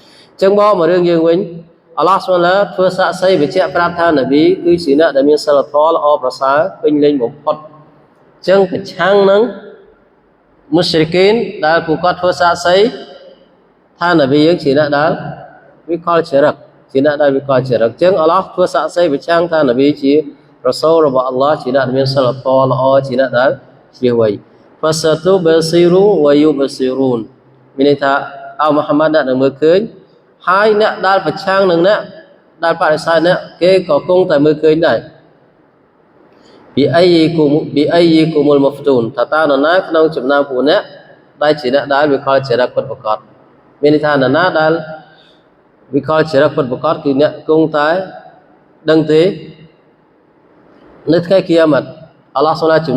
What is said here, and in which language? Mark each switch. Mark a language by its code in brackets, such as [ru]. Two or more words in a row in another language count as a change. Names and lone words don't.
[km] ញ្ចឹងមករឿងយើងវិញអល់ឡោះស៊ុបហានធ្វើសាក្សីបញ្ជាក់ប្រាប់ថានប៊ីគឺជាអ្នកដែលមានសិលធម៌ល្អប្រសើរពេញលេញបំផុតអញ្ចឹងប្រឆាំងនឹងមុស្រិកីនដែលពួកគាត់ធ្វើសាក្សីថានប៊ីយើងជាអ្នកដែលវិកលចរិតជាអ្នកដែលវិកលចរិតអញ្ចឹងអល់ឡោះធ្វើសាក្សីប្រឆាំងថានប៊ីជារ៉ា សូលរបស់អល់ឡោះជាអ្នកដែលមានសិលធម៌ល្អជាអ្នកដែលជ្រាបវៃ [ar] فستبصر ويبصرون [km] មានន័យថាអោមហាម៉ាត់នឹងមើលឃើញហើយអ្នកដែលប្រឆាំងនឹងអ្នកដែលបដិសេធអ្នកគេក៏គង់តែមើលឃើញដែរ [ar] بأيكم المفتون [km] ថាតើនរណា ក្នុងចំណោមពួកអ្នកដែលជាអ្នកដែលវិកលចរិតពិតប្រាកដមានន័យថានរណាដែលវិកលចរិតពិតប្រាកដគឺអ្នកគង់តែដឹងទេនៅថ្ងៃគីយ៉ាម៉ាត់អល់ឡោះស៊ុបហានជំនុំ